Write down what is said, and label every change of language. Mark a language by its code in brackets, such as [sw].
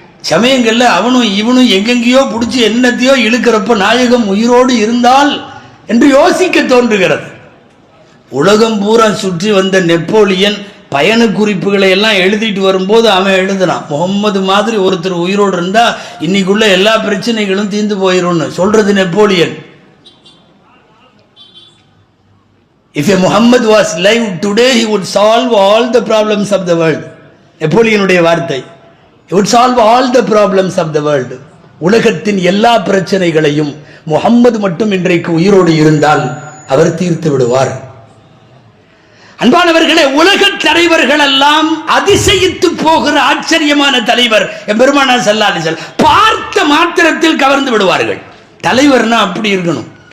[ta] சமயங்கள்ல அவனும் இவனும் எங்கெங்கேயோ பிடிச்சி என்னத்தையோ இழுக்கிறப்ப நாயகம் உயிரோடு இருந்தால் என்று யோசிக்க தோன்றுகிறது. உலகம் பூரா சுற்றி வந்த நெப்போலியன் பயண குறிப்புகளை எல்லாம் எழுதிட்டு வரும்போது அவன் எழுதுனான், முகம்மது மாதிரி ஒருத்தர் உயிரோடு இருந்தா இன்னைக்குள்ள எல்லா பிரச்சனைகளும் தீர்ந்து போயிரும்னு சொல்றது Napoleon. [en] If a Muhammad was alive today, he would solve all the problems of the world. [ta] நெப்போலியனுடைய வார்த்தை. [en] He would solve all the problems of the world. [ta] உலகத்தின் எல்லா பிரச்சனைகளையும் முகம்மது மட்டும் இன்றைக்கு உயிரோடு இருந்தால் அவர் தீர்த்து விடுவார். அன்பானவர்களே, உலக தலைவர்கள் எல்லாம் அதிசயித்து போகிற ஆச்சரியமான தலைவர் பெருமானார் ஸல்லல்லாஹு அலைஹி வஸல்லம். பார்த்த மாத்திரத்தில் கவர்ந்து விடுவார்கள். தலைவர்னா அப்படி இருக்கணும்.